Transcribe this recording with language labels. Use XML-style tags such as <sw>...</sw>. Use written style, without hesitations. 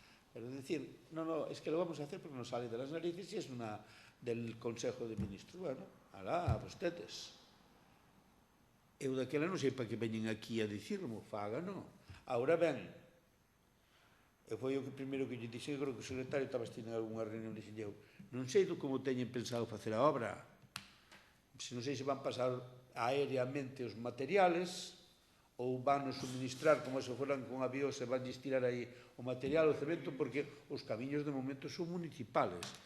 <es>Pero decir, no, es que lo vamos a hacer porque nos sale de las narices y es una del Consejo de Ministros.</es> <gl>Bueno, alá, a vostedes. Eu daquela non sei para que veñen aquí a dicirmo, fágano. Ahora ben, e foi o primeiro que lle dixen, creo que o secretario estaba estindo en algunha reunión, dixen eu, non sei como teñen pensado facer a obra, se non sei se van pasar aéreamente os materiales, ou van nos suministrar como se foran con avións e van estirar aí o material, o cemento, porque os camiños de momento son municipales.</gl>